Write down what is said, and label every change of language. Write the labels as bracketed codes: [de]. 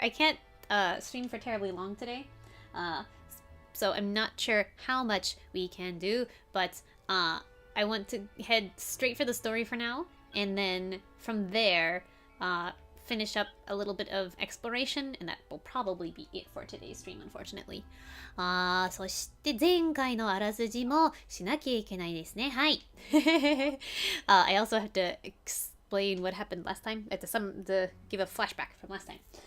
[en] I can't stream for terribly long today. So I'm not sure how much we can do, but I want to head straight for the story for now, and then from there, finish up a little bit of exploration, and that will probably be it for today's stream, unfortunately. [ja] そして前回のあらすじもしなきゃいけないですね。はい。 [en] I also have to explain what happened last time. To give a flashback from last time.